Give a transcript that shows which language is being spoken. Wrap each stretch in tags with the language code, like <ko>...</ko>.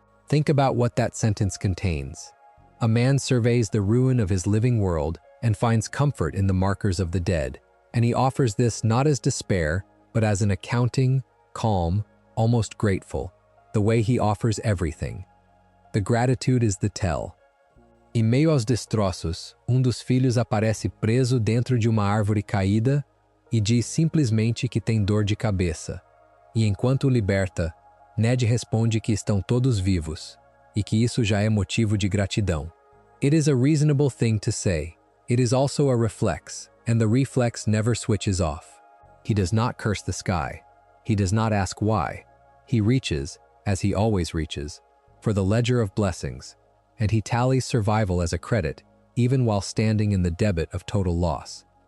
<en>Think about what that sentence contains. A man surveys the ruin of his living world and finds comfort in the markers of the dead, and he offers this not as despair, but as an accounting, calm, almost grateful, the way he offers everything. The gratitude is the tell.</en> <pt>Em meio aos destroços, dos filhos aparece preso dentro de uma árvore caída e diz simplesmente que tem dor de cabeça. E enquanto o liberta, Ned responde que estão todos vivos, e que isso já é motivo de gratidão.</pt> <en>It is a reasonable thing to say. It is also a reflex, and the reflex never switches off. He does not curse the sky. He does not ask why. He reaches, as he always reaches, for the ledger of blessings, and he tallies survival as a credit, even while standing in the debit of total loss.</en>